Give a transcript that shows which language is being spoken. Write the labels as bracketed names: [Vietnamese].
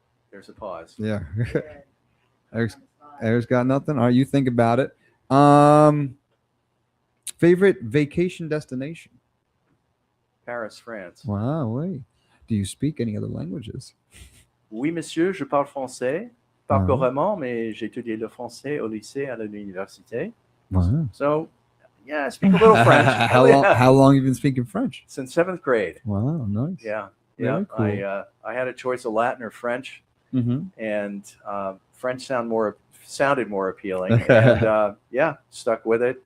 [English] There's a pause. Yeah. Eric's got nothing. All right, you think about it. Favorite vacation destination? Paris, France. Wow, wait. Do you speak any other languages? [French] Oui, monsieur, je parle français. Pas couramment, mais j'ai étudié le français au lycée à l'université. [English] Wow. So, yeah, I speak a little French. How long have you been speaking French? Since 7th grade. Wow, nice. Yeah. Very cool. I had a choice of Latin or French, and French sounded more appealing, and stuck with it.